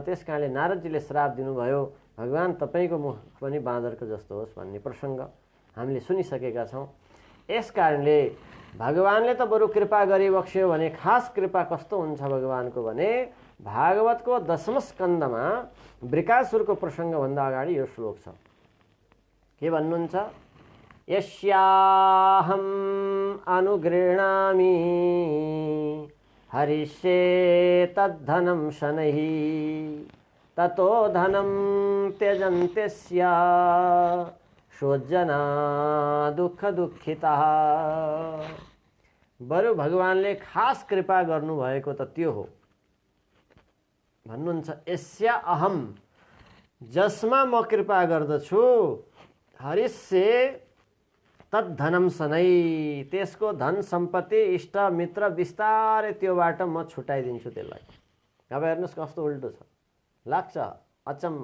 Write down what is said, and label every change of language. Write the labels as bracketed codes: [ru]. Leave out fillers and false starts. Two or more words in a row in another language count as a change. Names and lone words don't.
[ne] त्यस कारणले नारदजीले श्राप दिनुभयो, भगवान तपाईँको मुख पनि बाँदरको जस्तो होस् भन्ने प्रसङ्ग हामीले सुनिसकेका छौँ। यस कारणले भगवानले त बरु कृपा गरिबक्स्यो भने खास कृपा कस्तो हुन्छ भगवानको भने भागवतको 10औं स्कन्धमा वृकासुरको प्रसङ्गभन्दा अगाडि यो श्लोक छ। के भन्नुहुन्छ? [sa] यस्याहम् अनुगृह्णामि हरिष्ये तद्धनं शनैः ततो धनं त्यजन्त्यस्य स्वजना दुःख दुःखितः। [ne] बरु भगवानले खास कृपा गर्नुभएको त त्यो हो भन्नुहुन्छ। [sa] यस्या अहम, [ne] जसमा म कृपा गर्दछु, [sa] हरिष्ये तद्धनम शनै, [ne] त्यसको धन सम्पत्ति इष्ट मित्र बिस्तारै त्योबाट म छुटाइदिन्छु त्यसलाई। अब हेर्नुहोस् कस्तो उल्टो छ, लाग्छ अचम्म।